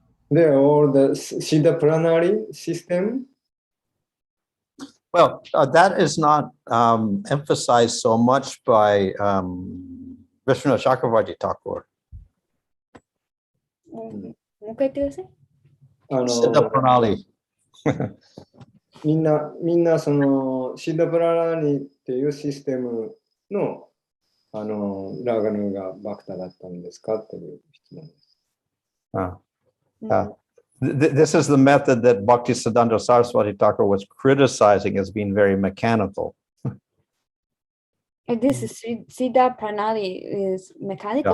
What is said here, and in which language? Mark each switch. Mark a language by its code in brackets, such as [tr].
[en] They're all the Siddha Pranali system? Well, that is not emphasized so much by Vishnu Chakravarti Thakur. [ja] もう一回言ってください。 [en] Siddha Pranali. [ja] みんなそのシッダプラナリっていうシステムのラーガヌがバクタだったんですかっていう質問です。 [en] This is the method that Bhaktisiddhanta Saraswati Thakur was criticizing as being very mechanical. This is Siddha Pranali is mechanical?